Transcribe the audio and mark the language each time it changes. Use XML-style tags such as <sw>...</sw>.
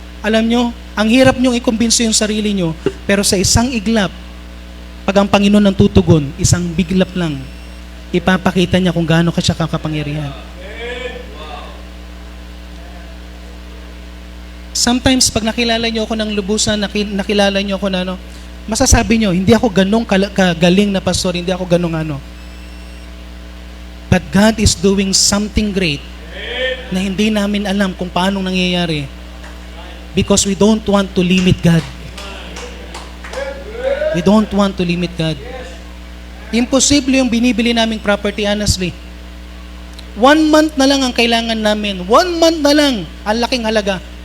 <tl>Alam nyo, ang hirap nyong ikumbinsi yung sarili nyo, pero sa isang iglap, pag ang Panginoon ang tutugon, isang biglap lang, ipapakita niya kung gaano ka siya kakapangyarihan. Sometimes, pag nakilala niyo ako ng lubusan, nakilala niyo ako na Masasabi nyo, hindi ako ganong kagaling na pastor, hindi ako ganong ano.</tl> <en>But God is doing something great</en> <tl>na hindi namin alam kung paano nangyayari</tl> <en>because we don't want to limit God. We don't want to limit God.</en> <tl>Imposible yung binibili naming property, honestly. 1 month na lang ang kailangan namin. 1 month na lang, ang laking halaga.</tl>